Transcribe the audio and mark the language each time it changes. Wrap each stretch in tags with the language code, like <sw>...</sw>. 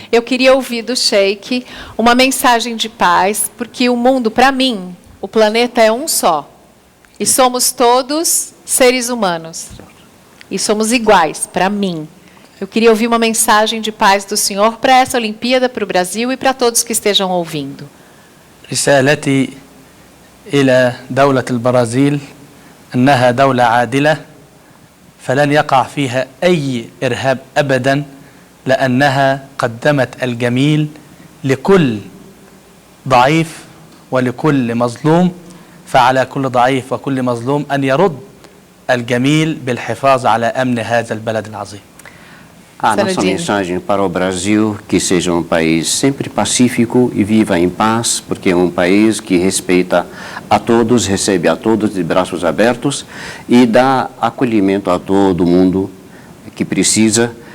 <pt>Eu queria ouvir do Sheikh uma mensagem de paz, porque o mundo, para mim, o planeta é um só. E somos todos seres humanos. E somos iguais, para mim. Eu queria ouvir uma mensagem de paz do senhor para essa Olimpíada, para o Brasil e para todos que estejam ouvindo.</pt> <ar>رسالتي إلى دولة البرازيل أنها دولة عادلة فلن يقع فيها أي إرهاب أبدا لأنها قدمت الجميل لكل ضعيف ولكل مظلوم فعلى كل ضعيف وكل مظلوم أن يرد الجميل بالحفاظ على أمن هذا البلد العظيم.</ar> <pt>A nossa mensagem para o Brasil, que seja um país sempre pacífico e viva em paz, porque é um país que respeita a todos, recebe a todos de braços abertos e dá acolhimento a todo mundo que precisa.</pt>